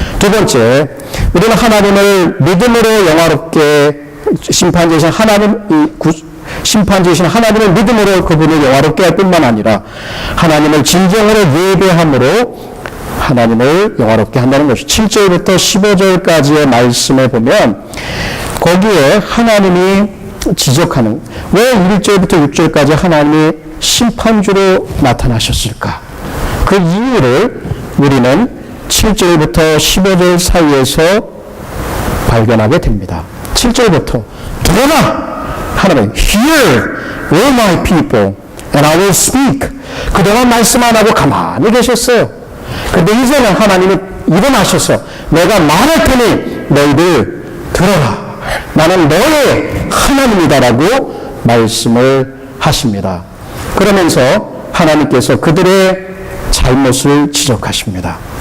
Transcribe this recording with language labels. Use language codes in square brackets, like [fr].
[ko] 두 번째, 우리는 하나님을 믿음으로 영화롭게 심판되신 하나님을 믿음으로 그분을 영화롭게 할 뿐만 아니라 하나님을 진정으로 예배함으로 하나님을 영화롭게 한다는 것이 7절부터 15절까지의 말씀에 보면 거기에 하나님이 지적하는, 왜 1절부터 6절까지 하나님이 심판주로 나타나셨을까? 그 이유를 우리는 7절부터 15절 사이에서 발견하게 됩니다. 7절부터 들어라! [en] 하나님, Hear, all my people, and I will speak. [ko] 그동안 말씀 안 하고 가만히 계셨어요. 근데 이제는 하나님이 일어나셔서 내가 말할 테니 너희들 들어라. 나는 너의 하나님이다라고 말씀을 하십니다. 그러면서 하나님께서 그들의 잘못을 지적하십니다.